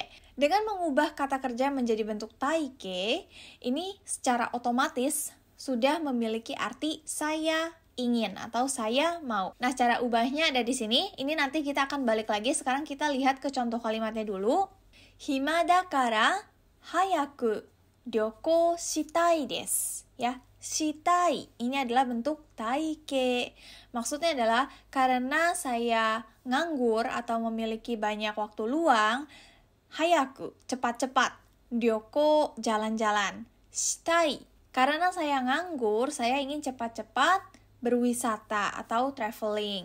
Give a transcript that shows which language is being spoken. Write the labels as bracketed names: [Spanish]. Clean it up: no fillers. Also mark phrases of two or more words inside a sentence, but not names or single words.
[Indonesian] Dengan mengubah kata kerja menjadi bentuk taike, ini secara otomatis sudah memiliki arti saya ingin atau saya mau. Nah, cara ubahnya ada di sini. Ini nanti kita akan balik lagi. Sekarang kita lihat ke contoh kalimatnya dulu. [Japanese] 暇だから早く旅行したいです. [Indonesian] Ya, shitai ini adalah bentuk taike. Maksudnya adalah karena saya nganggur atau memiliki banyak waktu luang, hayaku, cepat-cepat. Ryoko, jalan-jalan. Shitai, karena saya nganggur, saya ingin cepat-cepat berwisata atau traveling.